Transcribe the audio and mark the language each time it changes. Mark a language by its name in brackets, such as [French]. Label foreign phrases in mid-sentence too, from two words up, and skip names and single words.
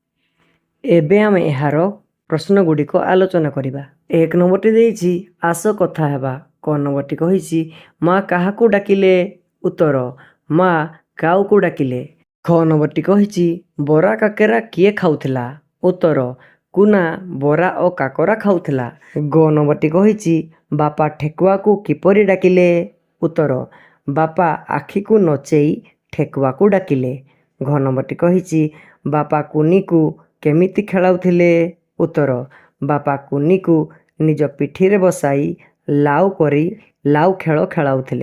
[Odia] ଏବେ ଆମେ ଏହାର ପ୍ରଶ୍ନ ଗୁଡ଼ିକ ଆଲୋଚନା କରିବା। ଏକ ନମ୍ବରଟି ଦେଇଛି ଆସ କଥା ହେବା। କ ନମ୍ବରଟି କହିଛି ମାଁ କାହାକୁ ଡାକିଲେ, ଉତ୍ତର ମାଁ କାଉ କୁ ଡାକିଲେ। ଖ ନମ୍ବରଟି କହିଛି ବରା କାକରା କିଏ ଖାଉଥିଲା, ଉତ୍ତର କୁନା ବରା ଆଉ କାକରା ଖାଉଥିଲା। ଗ ନମ୍ବରଟି କହିଛି ବାପା ଠେକୁଆ କୁ କିପରି ଡାକିଲେ, ଉତ୍ତର ବାପା ଆଖି କୁ ନଚାଇ ଠେକୁଆ କୁ ଡାକିଲେ। ଘ ନମ୍ବରଟି କହିଛି ବାପା କୁନି କୁ କେମିତି ଖେଳାଉଥିଲେ, ଉତ୍ତର ବାପା କୁନି କୁ ନିଜ ପିଠି ରେ ବସାଇ ଲାଉ କରି ଲାଉ ଖେଳ ଖେଳାଉଥିଲେ।